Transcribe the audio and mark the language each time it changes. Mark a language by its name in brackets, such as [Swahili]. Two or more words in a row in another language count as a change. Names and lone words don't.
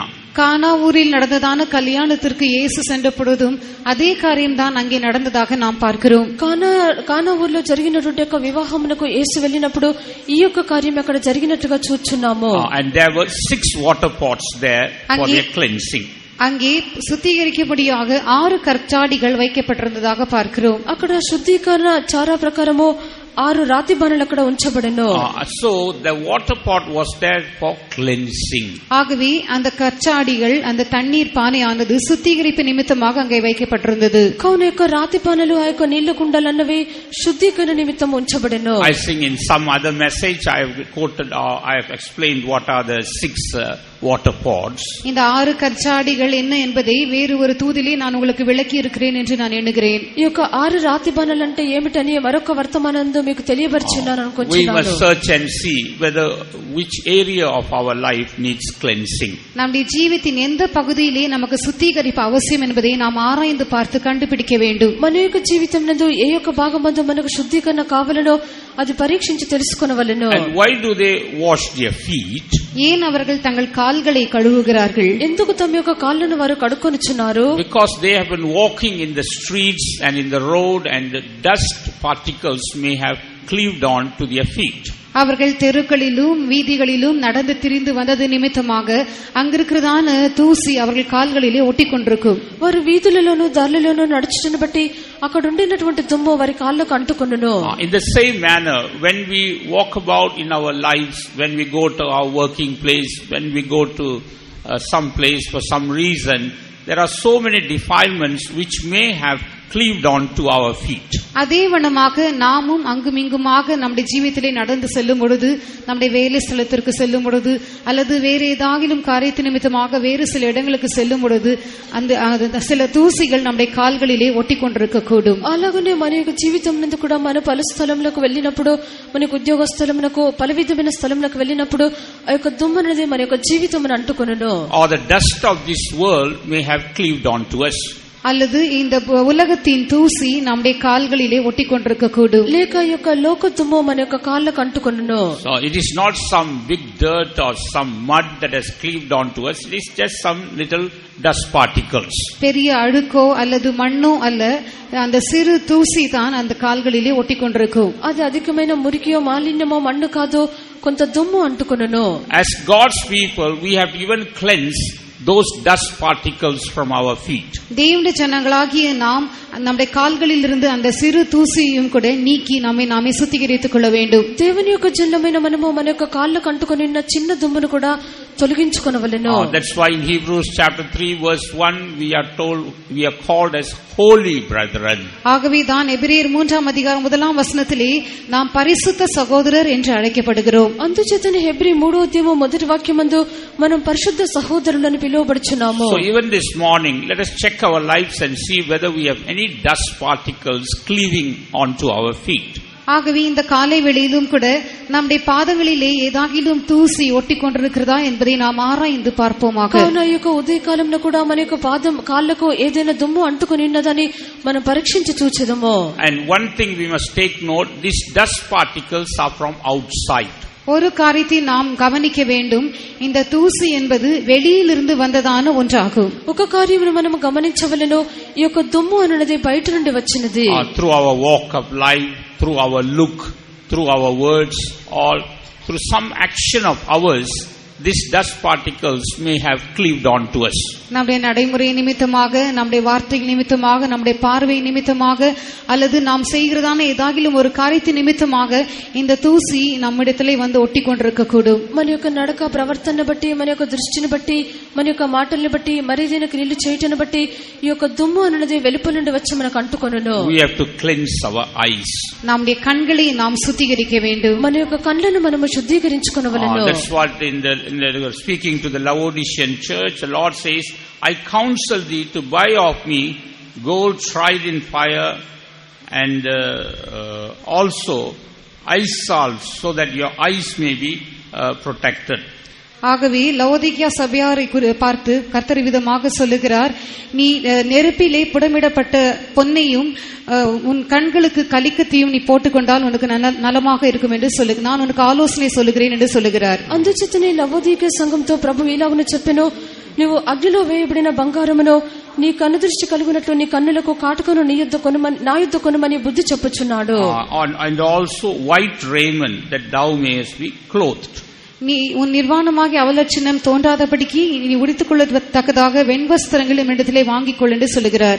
[Tamil] கானா ஊரில் நடந்ததான கல்யாணத்திற்கு இயேசு சென்ற பொழுதும் அதே காரியம்தான் அங்கே நடந்ததாக நாம் பார்க்கிறோம். [Telugu] కానా ఊర్లో జరిగినటువంటి యొక్క వివాహమునకు యేసు వెళ్ళినప్పుడు ఈ యొక్క కార్యం అక్కడ జరిగినట్టుగా చూస్తున్నాము. [English] And there were 6 water pots there for their cleansing. [Tamil] அங்கே சுத்திகரிக்கும்படியாக 6 கற்சாடிகள் வைக்கப்பட்டிருந்ததாக பார்க்கிறோம். [Telugu] అక్కడ శుద్ధీకరణ చారా ప్రకారము 6 రాతి బాణలు అక్కడ ఉంచబడెను. [English] So the water pot was there for cleansing. [Tamil] ஆகவே அந்த கற்சாடிகள் அந்த தண்ணீர் பானையானது சுத்திகரிப்பு நிமித்தமாக அங்கே வைக்கப்பட்டிருந்தது. [Telugu] కావున యొక్క రాతి పానలు ఆ యొక్క నీళ్ల కుండలు అన్నవి శుద్ధీకరణ నిమిత్తం ఉంచబడెను. [English] I think in some other message I have quoted or I have explained what are the 6 water pots. [Tamil] இந்த 6 கற்சாடிகள் என்ன என்பதை வேறு ஒரு தூதிலே நான் உங்களுக்கு விளக்கி இருக்கிறேன் என்று நான் எண்ணுகிறேன். [Telugu] ఈ యొక్క 6 రాతి బాణలు అంటే ఏమిటని మరొక వర్తమానంలో మీకు తెలియబర్చున్నాను అనుకుంటున్నాను. [English] We must search and see whether which area of our life needs cleansing. [Tamil] நம்முடைய ஜீவித்தின் எந்த பகுதியிலே நமக்கு சுத்திகரிப்பு அவசியம் என்பதை நாம் ஆராய்ந்து பார்த்து கண்டுபிடிக்க வேண்டும். [Telugu] మన యొక్క జీవితం నందు ఏ యొక్క భాగమందు మనకు శుద్ధీకరణ కావాలనో అది పరీక్షించి తెలుసుకొనవలెను. [English] And why do they wash their feet? [Tamil] ஏன் அவர்கள் தங்கள் கால்களை கழுவுகிறார்கள்? [Telugu] ఎందుకు తమ యొక్క కాళ్ళను వారు కడుక్కొనుచున్నారు? [English] Because they have been walking in the streets and in the road, and the dust particles may have cleaved on to their feet. [Tamil] அவர்கள் தெருக்களிலும் வீதிகளிலும் நடந்து திரிந்து வந்தது நிமித்தமாக அங்கிருக்கிறதான தூசி அவர்கள் கால்களிலே ஒட்டிக்கொண்டிருக்கும். [Telugu] వారు వీధులలోను దారులలోను నడుచుటను బట్టి అక్కడ ఉండినటువంటి దుమ్ము వారి కాళ్ళకు అంటుకొనును. [English] In the same manner, when we walk about in our lives, when we go to our working place, when we go to some place for some reason, there are so many defilements which may have cleaved on to our feet. [Tamil] அதே வண்ணமாக நாமும் அங்குமிங்குமாக நம்முடைய ஜீவிதத்திலே நடந்து செல்லும் பொழுது, நம்முடைய வேலை ஸ்தலத்திற்கு செல்லும் பொழுது, அல்லது வேறு ஏதாகிலும் காரியத்து நிமித்தமாக வேறு சில இடங்களுக்கு செல்லும் பொழுது அந்த சில தூசிகள் நம்முடைய கால்களிலே ஒட்டிக்கொண்டிருக்க கூடும். [Telugu] అలాగనే మన యొక్క జీవితం నందు కూడా మన పలు స్థలములకు వెళ్ళినప్పుడు, మన యొక్క ఉద్యోగ స్థలమునకు పలు విధమైన స్థలములకు వెళ్ళినప్పుడు ఆ యొక్క దుమ్ము అనేది మన యొక్క జీవితమును అంటుకొనును. [English] Or the dust of this world may have cleaved on to us. [Tamil] அல்லது இந்த உலகத்தின் தூசி நம்முடைய கால்களிலே ஒட்டிக்கொண்டிருக்க கூடும். [Telugu] లేక ఈ యొక్క లోక దుమ్ము మన యొక్క కాళ్ళకు అంటుకొనును. [English] So it is not some big dirt or some mud that has cleaved on to us. It is just some little dust particles. [Tamil] பெரிய அழுக்கோ அல்லது மண்ணோ அல்ல, அந்த சிறு தூசி தான் அந்த கால்களிலே ஒட்டிக்கொண்டிருக்கும். [Telugu] అది అధికమైన మురికియో మాలిన్యమో మన్ను కాదు, కొంత దుమ్ము అంటుకొనును. [English] As God's people, we have even cleansed those dust particles from our feet. [Tamil] தேவனுடைய ஜனங்களாகிய நாம் நம்முடைய கால்களில் இருந்து அந்த சிறு தூசியையும் கூட நீக்கி நாமே சுத்திகரித்துக் கொள்ள வேண்டும். [Telugu] దేవుని యొక్క జనమైన మనము మన యొక్క కాళ్ళకు అంటుకొని ఉన్న చిన్న దుమ్మును కూడా తొలగించుకొనవలెను. [English] That's why in Hebrews chapter 3 verse 1 we are told we are called as holy brethren. [Tamil] ஆகவே தான் எபிரேயர் 3ஆம் அதிகாரம் 1ஆம் வசனத்திலே நாம் பரிசுத்த சகோதரர் என்று அழைக்கப்படுகிறோம். [Telugu] అందుచేతనే హెబ్రీ 3వ అధ్యాయము మొదటి వాక్యమందు మనం పరిశుద్ధ సహోదరులని పిలువబడుచున్నాము. [English] So even this morning let us check our lives and see whether we have any dust particles cleaving onto our feet. [Tamil] ஆகவே இந்த காலை வேளையிலும் கூட நம்முடைய பாதங்களிலே ஏதாகிலும் தூசி ஒட்டிக்கொண்டிருக்கிறதா என்பதை நாம் ஆராய்ந்து பார்ப்போமாக. [Telugu] కావున ఈ యొక్క ఉదయకాలంలో కూడా మన యొక్క పాదం కాళ్ళకు ఏదైనా దుమ్ము అంటుకొని ఉన్నదని మనం పరీక్షించి చూచెదము. [English] And one thing we must take note, these dust particles are from outside. [Tamil] ஒரு காரியத்தை நாம் கவனிக்க வேண்டும், இந்த தூசி என்பது வெளியிலிருந்து வந்ததான ஒன்றாகும். [Telugu] ఒక కార్యమును మనం గమనించవలెను, ఈ యొక్క దుమ్ము అనేది బయట నుండి వచ్చినది. [English] Through our walk of life, through our look, through our words, or through some action of ours, these dust particles may have cleaved on to us. [Tamil] நம்முடைய நடைமுறை நிமித்தமாக, நம்முடைய வார்த்தை நிமித்தமாக, நம்முடைய பார்வை நிமித்தமாக, அல்லது நாம் செய்கிறதான ஏதாகிலும் ஒரு காரியத்தின் நிமித்தமாக இந்த தூசி நம்மிடத்திலே வந்து ஒட்டி கொண்டிருக்க கூடும். [Telugu] మన యొక్క నడక ప్రవర్తన బట్టి, మన యొక్క దృష్టిని బట్టి, మన యొక్క మాటల్ని బట్టి, మరేదైనా క్రియలు చేయటను బట్టి ఈ యొక్క దుమ్ము అనేది వెలుపల నుండి వచ్చి మనకు అంటుకొనును. [English] We have to cleanse our eyes. [Tamil] நம்முடைய கண்களை நாம் சுத்திகரிக்க வேண்டும். [Telugu] మన యొక్క కళ్ళను మనము శుద్ధీకరించుకొనవలెను. [English] That's what in the speaking to the Laodicean church, the Lord says, I counsel thee to buy of me gold tried in fire, and also eye salve, so that your eyes may be protected. [Tamil] ஆகவே லவோதிக்கேயா சபையாரை பார்த்து கர்த்தர் விதமாக சொல்லுகிறார், நீ நெருப்பிலே புடமிடப்பட்ட பொன்னையும் உன் கண்களுக்கு கலிக்கத்தையும் நீ போட்டுக்கொண்டால் உனக்கு நலமாக இருக்கும் என்று சொல்லு, நான் உனக்கு ஆலோசனை சொல்லுகிறேன் என்று சொல்லுகிறார். [Telugu] అందుచేతనే లవోదికయ సంఘంతో ప్రభు ఇలాగను చెప్పెను, నీవు అగ్నిలో వేయబడిన బంగారమును నీ కన్ను దృష్టి కలుగునట్లు నీ కన్నులకు కాటుకను నా యుద్ధ కొనుమని బుద్ధి చెప్పుచున్నాడు. [English] And also white raiment, that thou mayest be clothed. [Tamil] நீ உன் நிர்வாணமாகி அவலட்சணம் தோன்றாதபடிக்கு நீ உடுத்திக் கொள்ளத்தக்கதாக வெண்வஸ்திரங்கள் என்னிடத்திலே வாங்கிக் கொள் என்று சொல்லுகிறார்.